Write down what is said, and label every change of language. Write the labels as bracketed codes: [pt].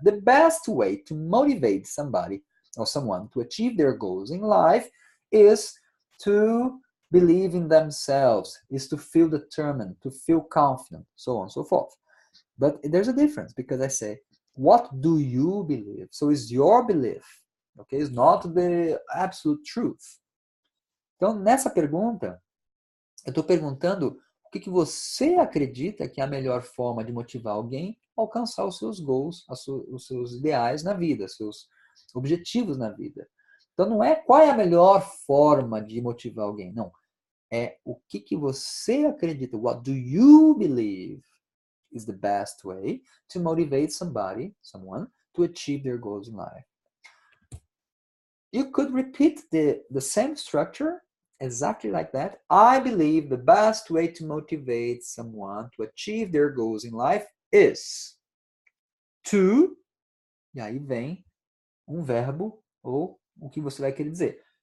[en] The best way to motivate somebody or someone to achieve their goals in life is to believe in themselves, is to feel determined, to feel confident, so on and so forth. But there's a difference because I say, what do you believe? So it's your belief, okay? It's not the absolute truth. [pt] Então, nessa pergunta, eu estou perguntando o que você acredita que é a melhor forma de motivar alguém a alcançar os seus goals, os seus ideais na vida, os seus objetivos na vida. Então, não é qual é a melhor forma de motivar alguém, não. É o que você acredita. [en] What do you believe is the best way to motivate someone to achieve their goals in life? You could repeat the same structure exactly like that. I believe the best way to motivate someone to achieve their goals in life is to, [pt] e aí vem um verbo ou o que você vai querer dizer.